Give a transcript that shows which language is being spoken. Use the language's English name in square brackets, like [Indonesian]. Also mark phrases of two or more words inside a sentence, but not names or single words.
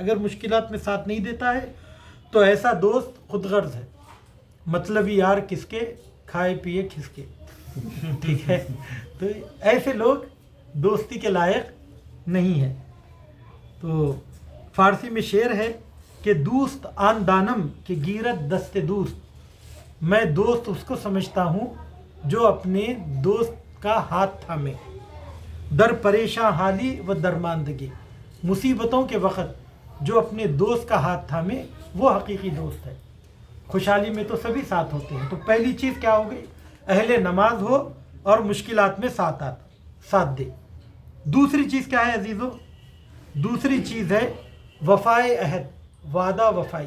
[Urdu] اگر مشکلات میں ساتھ نہیں دیتا ہے تو ایسا دوست خود غرض ہے، مطلبی یار کس کے، کھائے پیے کس کے، ٹھیک ہے؟ تو ایسے لوگ دوستی کے لائق نہیں ہیں۔ تو فارسی میں شعر ہے کہ [Persian] دوست آن دانم کہ گیرت دست دوست، [Urdu] میں دوست اس کو سمجھتا ہوں جو اپنے دوست کا ہاتھ تھامے، [Persian] در پریشاں حالی و درماندگی، [Urdu] مصیبتوں کے وقت جو اپنے دوست کا ہاتھ تھامے وہ حقیقی دوست ہے۔ خوشحالی میں تو سبھی ساتھ ہوتے ہیں۔ تو پہلی چیز کیا ہو گئی؟ اہل نماز ہو اور مشکلات میں ساتھ دے۔ دوسری چیز کیا ہے عزیزو؟ دوسری چیز ہے وفائے عہد، وعدہ وفائی۔